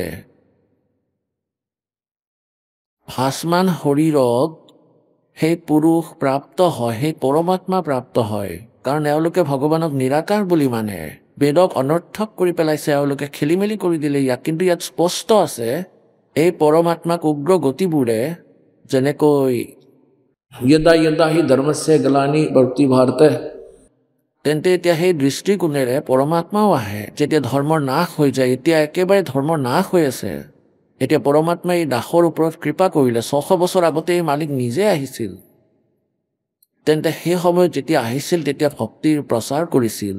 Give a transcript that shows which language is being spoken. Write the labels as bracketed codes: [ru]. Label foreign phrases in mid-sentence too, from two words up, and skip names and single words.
[as] ভাসমান শৰীৰক সেই পুৰুষ প্ৰাপ্ত হয়, সেই পৰমাত্মা প্ৰাপ্ত হয়। কাৰণ এওঁলোকে ভগৱানক নিৰাকাৰ বুলি মানে, বেদক অনৰ্থক কৰি পেলাইছে, এওঁলোকে খেলি মেলি কৰি দিলে ইয়াক। কিন্তু ইয়াত স্পষ্ট আছে এই পৰমাত্মাক উগ্ৰ গতিবোৰে যেনেকৈ [sa] यदा यदा हि धर्मस्य ग्लानि भवति भारत [as] তেন্তে এতিয়া সেই দৃষ্টিকোণেৰে পৰমাত্মাও আহে। যেতিয়া ধৰ্মৰ নাশ হৈ যায়, এতিয়া একেবাৰে ধৰ্মৰ নাশ হৈ আছে, এতিয়া পৰমাত্মাই এই দাসৰ ওপৰত কৃপা কৰিলে। 600 বছৰ আগতে এই মালিক নিজে আহিছিল। তেন্তে সেই সময়ত যেতিয়া আহিছিল তেতিয়া ভক্তিৰ প্ৰচাৰ কৰিছিল।